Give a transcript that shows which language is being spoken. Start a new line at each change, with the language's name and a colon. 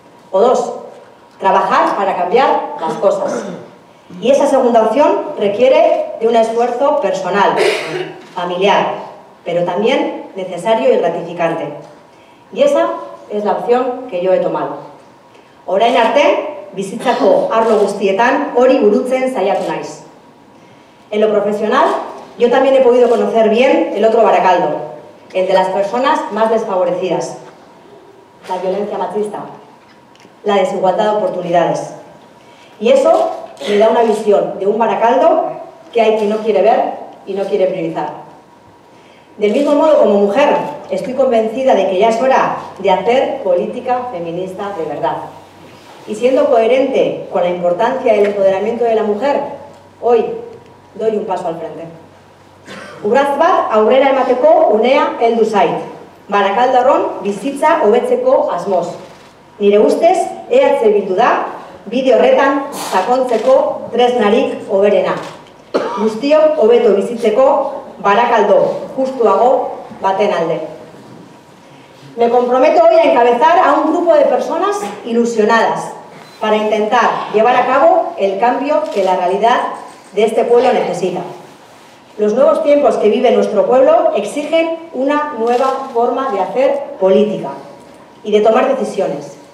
Spanish: O dos, trabajar para cambiar las cosas. Y esa segunda opción requiere de un esfuerzo personal, familiar, pero también necesario y gratificante. Y esa es la opción que yo he tomado.
Basque: Orain arte, bizitzako arlo guztietan hori burutzen saiatu naiz.
Spanish: En lo profesional, yo también he podido conocer bien el otro Baracaldo, el de las personas más desfavorecidas, la violencia machista, la desigualdad de oportunidades. Y eso me da una visión de un Baracaldo que hay quien no quiere ver y no quiere priorizar. Del mismo modo, como mujer, estoy convencida de que ya es hora de hacer política feminista de verdad. Y siendo coherente con la importancia del empoderamiento de la mujer, hoy doy un paso al frente.
Basque: Urrats bat aurrera emateko unea heldu zait. Barakaldorron bizitza hobetzeko asmoz. Nire ustez, EH Bildu da bide horretan sakontzeko tresnarik hoberena. Guztiok hobeto bizitzeko Barakaldo justuago baten alde.
Spanish: Me comprometo hoy a encabezar a un grupo de personas ilusionadas para intentar llevar a cabo el cambio que la realidad de este pueblo necesita. Los nuevos tiempos que vive nuestro pueblo exigen una nueva forma de hacer política y de tomar decisiones.